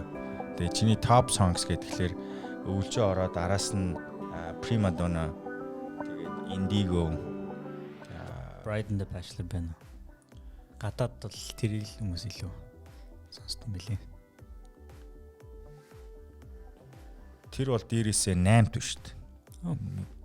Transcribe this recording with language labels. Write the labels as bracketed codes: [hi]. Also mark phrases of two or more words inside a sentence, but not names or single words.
[mn] Тэгээд чиний [en] top songs [mn] гэхэлэр өвлжөө ороод араас нь Prima Donna тэгээд Indigo Bride and the Bachelor байна. Гадаад бол тэрийг хүмүүс илүү сонсдог мөлий. Тэр бол дээрээсээ 8 төв шүү дээ.